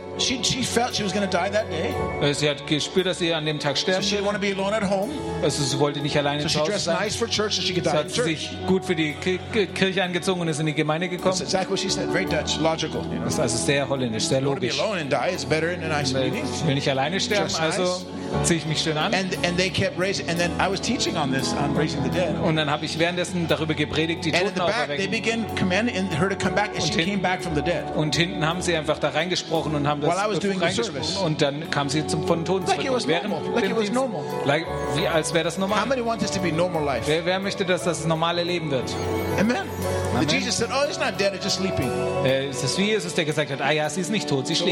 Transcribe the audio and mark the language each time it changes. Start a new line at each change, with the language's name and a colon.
German: Sie hat gespürt, dass sie an dem Tag sterben wird. Also sie wollte nicht alleine so zu Hause sein.
English: Nice so
German: hat sie sich gut für die Kirche angezogen und ist in die Gemeinde gekommen.
English: That's exactly what she said. Very Dutch, logical, you know?
German: Das ist also sehr holländisch, sehr logisch.
English: Be alone and die. It's better in a nice meeting.
German: Ich will nicht alleine sterben, just also nice. Ziehe ich mich schön an.
English: And they kept raising, and then I was teaching on this, on raising the dead.
German: Und dann habe ich währenddessen darüber gepredigt, die Toten auferwecken.
English: And in the back, they began commanding her to come back.
German: Und hinten haben sie einfach da reingesprochen und haben das
English: While I was doing the service.
German: Und dann kam sie zum von den Toten zurück.
English: Like it was normal.
German: Wäre das normal?
English: How many want this to be normal life?
German: Wer möchte, dass das normale Leben wird?
English: Amen. Amen. Jesus said, "Oh, it's not dead; it's just sleeping."
German: Es ist wie Jesus, der gesagt hat, ah ja, sie ist nicht tot, sie schläft.